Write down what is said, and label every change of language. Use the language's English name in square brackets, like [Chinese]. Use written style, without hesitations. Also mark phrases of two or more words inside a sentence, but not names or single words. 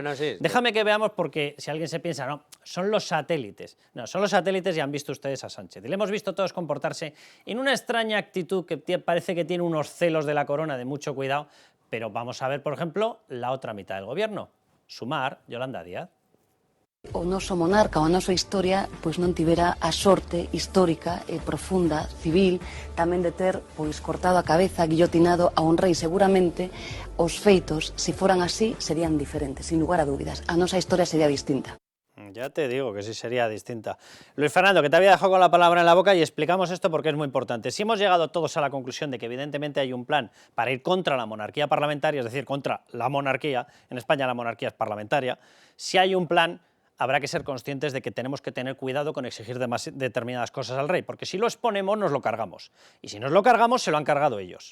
[Spanish] No, sí. Déjame que veamos, porque si alguien se piensa, no, son los satélites. No, son los satélites y han visto ustedes a Sánchez. Y le hemos visto todos comportarse en una extraña actitud que parece que tiene unos celos de la corona de mucho cuidado, pero vamos a ver, por ejemplo, la otra mitad del gobierno. Sumar, Yolanda Díaz. [Galician] O noso monarca, a nosa historia, pois non tivera a sorte histórica e profunda, civil, tamén de ter pois cortado a cabeza, guillotinado a un rei. Seguramente os feitos, se foran así, serían diferentes, sin lugar a dúbidas. A nosa historia sería distinta. [Spanish] Ya te digo que sí sería distinta. Luis Fernando, que te había dejado con la palabra en la boca, y explicamos esto porque es muy importante. Si hemos llegado todos a la conclusión de que evidentemente hay un plan para ir contra la monarquía parlamentaria, es decir, contra la monarquía, en España la monarquía es parlamentaria, si hay un plan, habrá que ser conscientes de que tenemos que tener cuidado con exigir determinadas cosas al rey, porque si lo exponemos nos lo cargamos, y si nos lo cargamos se lo han cargado ellos.